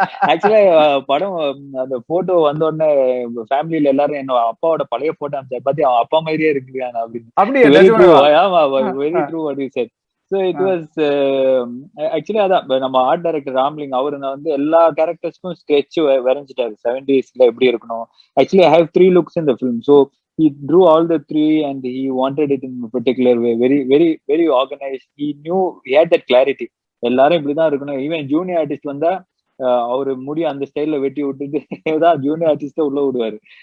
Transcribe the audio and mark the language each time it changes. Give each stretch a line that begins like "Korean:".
Tamil: ஆக்சுவலா படம் அந்த போட்டோ வந்த உடனே ஃபேமிலில எல்லாரும் என்ன அப்பாவோட பழைய போட்டோ அனுப்பிச்சாரு பாத்தி அவன் அப்பா மாதிரியே இருக்கு அப்படின்னு வெரி ட்ரூ. ஆமா
English: Very true what you said.
Tamil: So it was actually அதான் நம்ம ஆர்ட் டைரக்டர் ராம்லிங் அவரு வந்து எல்லா கேரக்டர்ஸ்க்கும் ஸ்கெட்ச் வரைஞ்சிட்டாரு 70sல எப்படி இருக்கணும்.
English: Actually I have 3 looks in the film. So he drew all the 3 and he wanted it in a particular way, very very very organized. He knew, he had that clarity.
Tamil: எல்லாரும் இப்படிதான் இருக்கணும். Even junior artist வந்தா அவரு முடி அந்த ஸ்டைல்ல வெட்டி விட்டுட்டு ஏதாவது ஜூனியர் ஆர்டிஸ்ட உள்ள விடுவாரு.